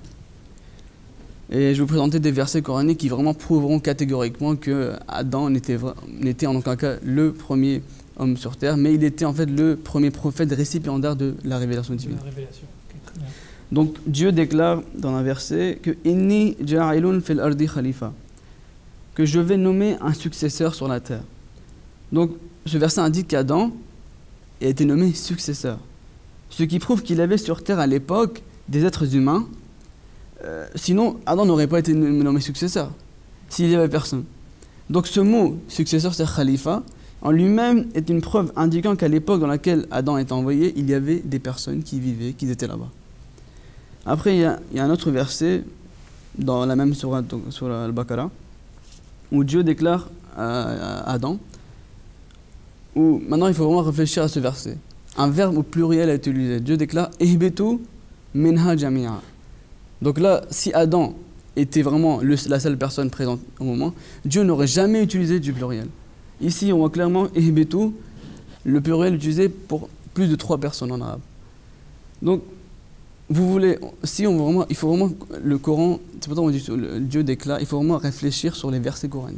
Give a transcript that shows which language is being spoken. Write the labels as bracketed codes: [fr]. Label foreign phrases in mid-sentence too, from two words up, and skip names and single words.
[fr] Et je vais vous présenter des versets coraniques qui vraiment prouveront catégoriquement que Adam n'était en aucun cas le premier homme sur terre, mais il était en fait le premier prophète récipiendaire de la révélation divine. Donc Dieu déclare dans un verset que [ar] إني جاعل في الأرض خليفة, [fr] que je vais nommer un successeur sur la terre. Donc ce verset indique qu'Adam a été nommé successeur, ce qui prouve qu'il avait sur terre à l'époque des êtres humains. Sinon, Adam n'aurait pas été nommé successeur, s'il n'y avait personne. Donc ce mot successeur, c'est khalifa, en lui-même est une preuve indiquant qu'à l'époque dans laquelle Adam est envoyé, il y avait des personnes qui vivaient, qui étaient là-bas. Après, il y a un autre verset dans la même sourate, sur Al-Baqarah, où Dieu déclare à Adam, où maintenant il faut vraiment réfléchir à ce verset. Un verbe au pluriel a été utilisé. Dieu déclare « [ar] اهبطوا منها جميعا ». [fr] Donc là, si Adam était vraiment la seule personne présente au moment, Dieu n'aurait jamais utilisé du pluriel. Ici, on voit clairement « Ihbitu », le pluriel utilisé pour plus de 3 personnes en arabe. Donc, il faut vraiment, le Coran, c'est pourtant on dit Dieu déclare, il faut vraiment réfléchir sur les versets coraniques.